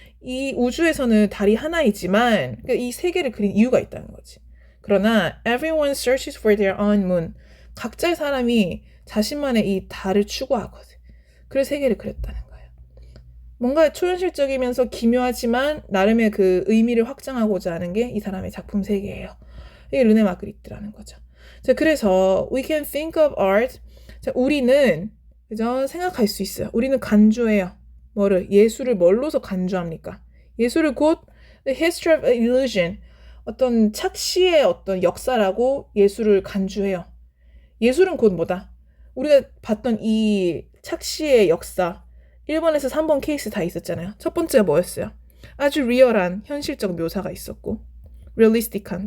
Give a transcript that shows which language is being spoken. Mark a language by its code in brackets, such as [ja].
[ko] 이 우주에서는 달이 하나이지만 그러니까 이 3개를 그린 이유가 있다는 거지. 그러나 [en] everyone searches for their own moon. [ko] 각자의 사람이 자신만의 이 달을 추구하거든. 그래서 3개를 그렸다는 거예요. 뭔가 초현실적이면서 기묘하지만 나름의 그 의미를 확장하고자 하는 게 이 사람의 작품 세계예요. 이게 르네 마그리트라는 거죠. 자, 그래서 [en] we can think of art. [ko] 자, 우리는 그죠? 생각할 수 있어요. 우리는 간주해요. 뭐를? 예술을 뭘로서 간주합니까? 예술을 곧 [en] the history of illusion. [ko] 어떤 착시의 어떤 역사라고 예술을 간주해요. 예술은 곧 뭐다? 우리가 봤던 이 착시의 역사 1번에서 3번 케이스 다 있었잖아요. 첫 번째가 뭐였어요? 아주 리얼한 현실적 묘사가 있었고 realistic한.